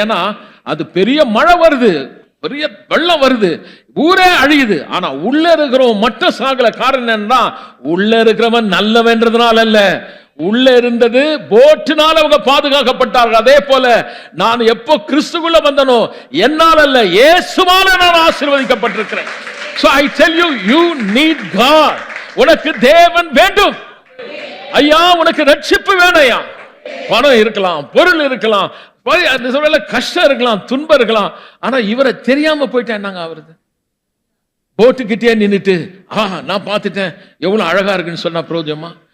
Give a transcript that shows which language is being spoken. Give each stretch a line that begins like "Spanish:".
Tamil: ஏன்னா அது பெரிய மழை வருது, பெரிய வெள்ளம் வருது, ஊரே அழியுது, ஆனா உள்ள இருக்கிறவன் மட்டும் சாகல. காரணம் என்னன்னா, உள்ள இருக்கிறவன் நல்லவன்றதுனால அல்ல, உள்ள இருந்தது போட்டினால் அவங்க பாதுகாக்கப்பட்டார்கள். அதே போல நான் எப்போ கிறிஸ்துக்குள்ள வந்தனோ என்னால் அல்ல, இயேசுவால நான் ஆசீர்வதிக்கப்பட்டிருக்கிறேன்.
English: So I tell you, you need God.
Tamil: உனக்கு தேவன் வேண்டும் ஐயா, உனக்கு ரட்சிப்பு வேணும் ஐயா. பணம் இருக்கலாம், பொருள் இருக்கலாம், கஷ்டம் இருக்கலாம், துன்பம் இருக்கலாம், ஆனா இவரை தெரியாம போயிட்டேன். நாங்க அவரது போட்டுக்கிட்டே நின்றுட்டு நான் பார்த்துட்டேன் எவ்வளவு அழகா இருக்குன்னு சொன்னா பிரோஜமா.